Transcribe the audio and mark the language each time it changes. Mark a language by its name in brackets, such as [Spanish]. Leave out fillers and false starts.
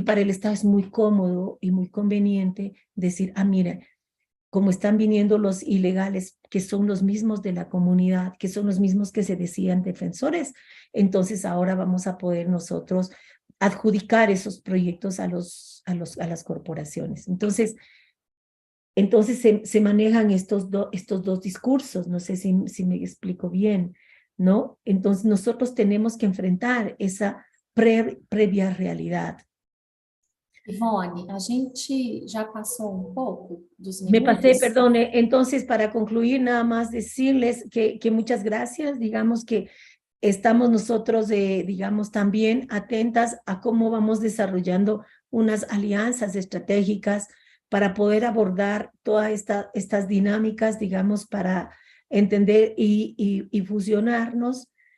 [Spanish] Y para el Estado es muy cómodo y muy conveniente decir, mira, como están viniendo los ilegales, que son los mismos de la comunidad, que son los mismos que se decían defensores, entonces ahora vamos a poder nosotros adjudicar esos proyectos a las corporaciones. Entonces se manejan estos dos discursos, no sé si me explico bien, ¿no? Entonces nosotros tenemos que enfrentar esa previa realidad. [Portuguese] Ivone, a gente já passou pouco dos [Spanish] Me pasé, [Portuguese] minutos. [Spanish] perdón. Entonces, para concluir, nada más decirles que muchas gracias. Digamos que estamos nosotros, digamos, también atentas a cómo vamos desarrollando unas alianzas estratégicas para poder abordar todas estas dinámicas, digamos, para entender y fusionarnos